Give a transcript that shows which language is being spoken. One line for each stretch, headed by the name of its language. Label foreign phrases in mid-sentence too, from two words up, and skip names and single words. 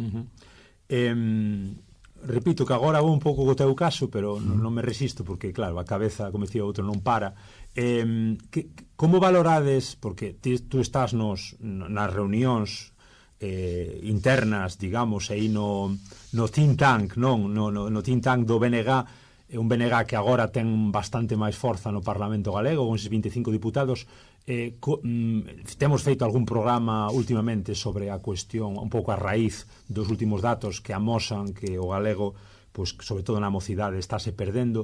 Galician: Repito que agora vou un pouco co teu caso, pero non me resisto, porque, claro, a cabeza, como dicía outro, non para. Como valorades, porque tú estás nas reunións internas, digamos, aí no
English: think tank,
Galician: non? No
English: think tank
Galician: do BNG, un BNG que agora ten bastante máis forza no Parlamento Galego, con eses 25 diputados. Temos feito algún programa últimamente sobre a cuestión, un pouco a raíz dos últimos datos que amosan que o galego, sobre todo na mocidade, estáse perdendo.